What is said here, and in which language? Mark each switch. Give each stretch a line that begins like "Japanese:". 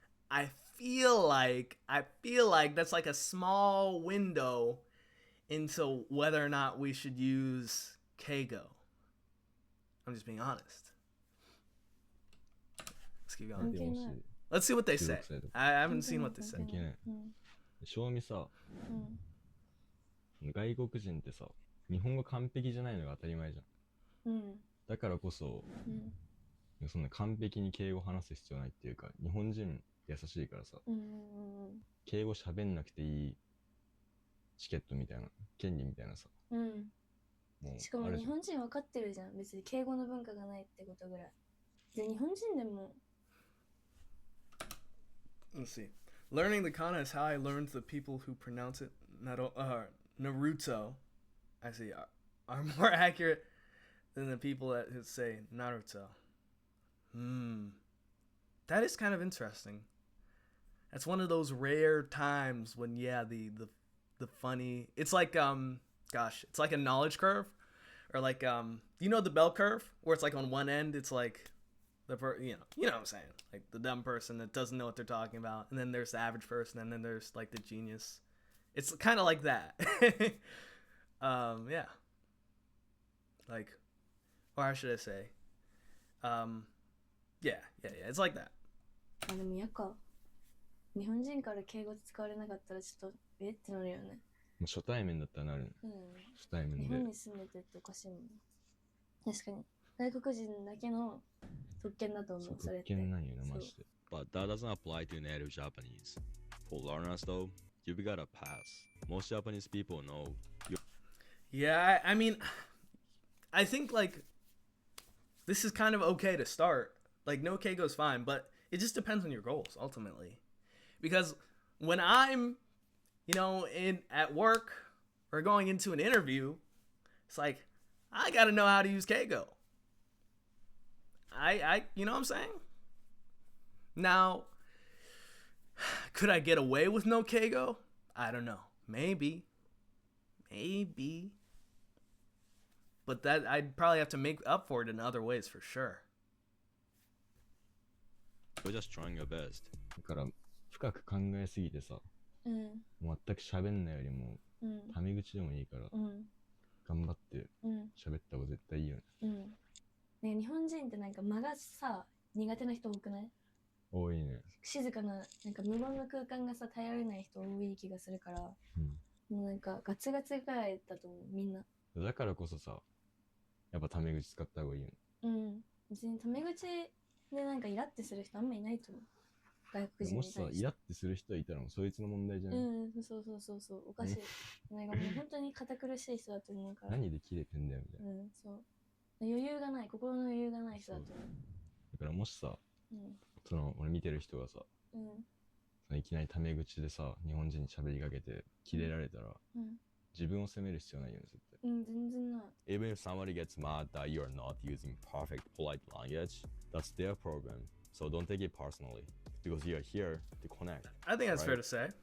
English: I feel like that's like a small window into whether or not we should use Keigo. I'm just being honest. Let's keep going. Let's see what they say. I haven't seen what they say.
Japanese: 関係ない。正味さ、外国人ってさ、日本語完璧じゃないのが当たり前じゃん。だからこそ、そんな完璧に敬語話す必要ないっていうか、日本人優しいからさ、敬語喋んなくていいチケットみたいな、権利みたいなさ。もうしかも日本人分かってるじゃん。別に敬語の文化がないってことぐらい。で、日本人でも。
English: Let's see. Learning the kana is how I learned the people who pronounce it Naruto, I see, are more accurate than the people that say Naruto. That is kind of interesting. That's one of those rare times when, yeah, the funny, it's like, it's like a knowledge curve, or like, you know the bell curve, where it's like on one end, it's like, you know what I'm saying, like the dumb person that doesn't know what they're talking about, and then there's the average person, and then there's like the genius. It's kind of like that. Yeah, like, or how should I say, yeah, it's like that.
Japanese: でもやか日本人から敬語使われなかったらちょっとってなるよね。初対面だったらなる。初対面で。日本に住んでてっておかしいもん。確かに外国人だけの特権だと思う。それって。特権なんよなマジで。
English: But that doesn't apply to native Japanese. For learners though, you've got a pass. Most Japanese people know. Yeah, I mean, I think like this is kind of okay to start. Like no Keigo's fine, but it just depends on your goals ultimately. Because when I'm, at work or going into an interview, it's like I gotta know how to use Keigo. You know what I'm saying? Now, could I get away with no Keigo? I don't know. Maybe. But that I'd probably have to make up for it in other ways for sure. We're just trying our best.
Japanese: だから深く考えすぎてさ、全く喋んないよりも、タメ口でもいいから、頑張って喋った方が絶対いいよね。ね、日本人ってなんか間がさ苦手な人多くない？多いね。静かななんか無言の空間がさ耐えられない人多い気がするから、もうなんかガツガツぐらいだと思うみんな。だからこそさ、やっぱタメ口使った方がいいよね。別にタメ口でなんかイラってする人あんまいないと思う。外国人に対して。もしさイラってする人いたらもうそいつの問題じゃない。そうおかしい。なんかもう本当に堅苦しい人だと思うから。何でキレてんだよみたいな。そう。余裕がない、心の余裕がない人だと思う。だからもしさ、その俺見てる人がさ、いきなりタメ口でさ、日本人に喋りかけてキレられたら、自分を責める必要ないよね、絶対。全然ない。
English: Even if somebody gets mad that you are not using perfect polite language, that's their problem. So don't take it personally, because you are here to connect. I think that's fair to say.